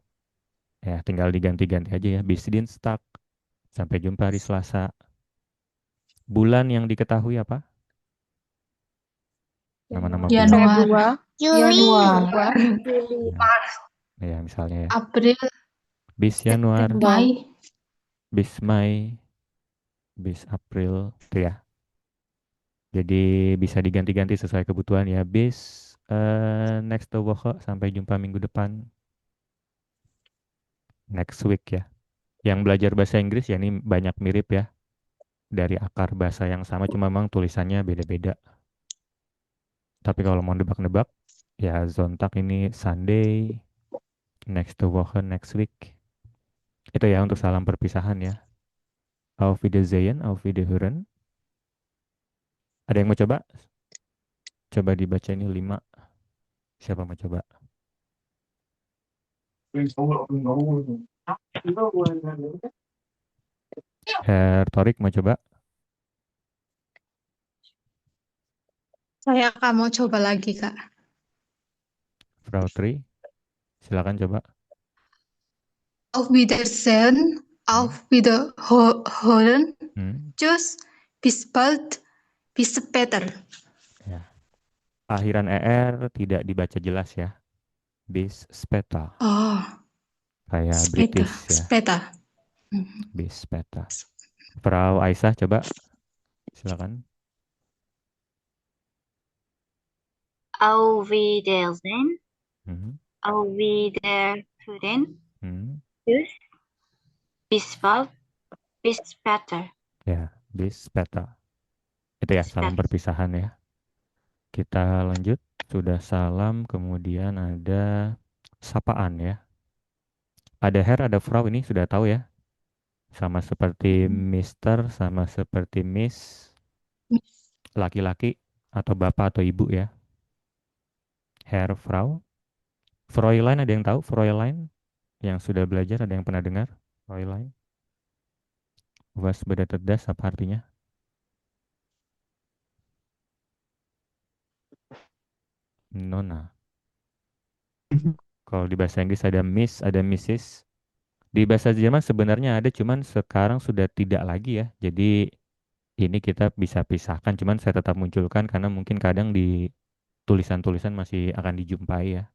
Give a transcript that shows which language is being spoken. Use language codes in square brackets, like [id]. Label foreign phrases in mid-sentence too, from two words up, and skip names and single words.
[id] Ya tinggal diganti-ganti aja ya. [de] Bis Dienstag. [id] Sampai jumpa hari Selasa. Bulan yang diketahui apa? Nama-nama bulan. Januari. Juli. Juli. Ya misalnya ya. April. [de] Bis Januar. Mai. Bis Mei. Bis April. [id] Itu ya. Jadi bisa diganti-ganti sesuai kebutuhan ya. [de] Bis next Woche. [id] Sampai jumpa minggu depan. [en] Next week ya. [id] Yang belajar bahasa Inggris ya ini banyak mirip ya. Dari akar bahasa yang sama cuma memang tulisannya beda-beda. Tapi kalau mau nebak-nebak ya Zontak ini Sunday, [de] next Woche [en] next week. [id] Itu ya untuk salam perpisahan ya. [de] Auf Wiedersehen, Auf Wiederhören. [id] Ada yang mau coba? Coba dibaca ini 5. Siapa mau coba? Herr Torik mau coba? Saya akan mau coba lagi, Kak. Frau Tri, silakan coba. [de] Auf Wiedersehen. Auf Wiederhören. Tschüss. Bis bald. Bis später. [id] Ya. Akhiran ER tidak dibaca jelas ya. [de] Bis speta. [id] Oh, Kayak [de] später. [id] British ya. [de] Später. Bis speta. [id] Frau Aisyah coba. Silakan. [de] Auf Wiedersehen. Hmm. Auf Wiederhören. Tschüss. Bis bald. Bis später. Ya, bis speta. [id] Itu ya salam perpisahan ya. Kita lanjut. Sudah salam, kemudian ada sapaan ya. Ada Herr, ada Frau ini sudah tahu ya. Sama seperti Mister, sama seperti Miss. Laki-laki atau bapak atau ibu ya. Herr, Frau. Fräulein ada yang tahu? Fräulein yang sudah belajar ada yang pernah dengar? [de] Fräulein. Was bedeutet das? [id] Apa artinya? Nona. Kalau di bahasa Inggris ada Miss, ada Mrs. Di bahasa Jerman sebenarnya ada, cuman sekarang sudah tidak lagi ya. Jadi ini kita bisa pisahkan, cuman saya tetap munculkan karena mungkin kadang di tulisan-tulisan masih akan dijumpai ya.